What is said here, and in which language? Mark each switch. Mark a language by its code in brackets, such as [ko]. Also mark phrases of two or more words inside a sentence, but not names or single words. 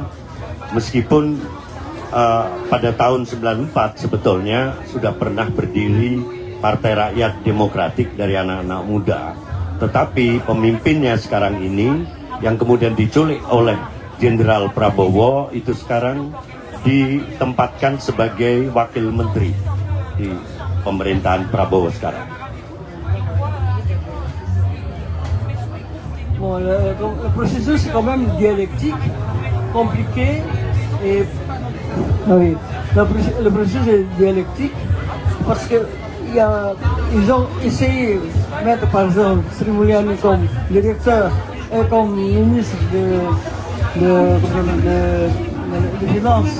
[id] Meskipun pada tahun 94 sebetulnya sudah pernah berdiri Partai Rakyat Demokratik dari anak-anak muda. Tetapi pemimpinnya sekarang ini yang kemudian diculik oleh Jenderal Prabowo itu sekarang ditempatkan sebagai wakil menteri di pemerintahan Prabowo sekarang. [fr] Bon, le processus est quand même dialectique, compliqué et oui, le processus est dialectique parce que ils ont essayé de mettre par exemple Sri Mulyani comme directeur et comme ministre de finances.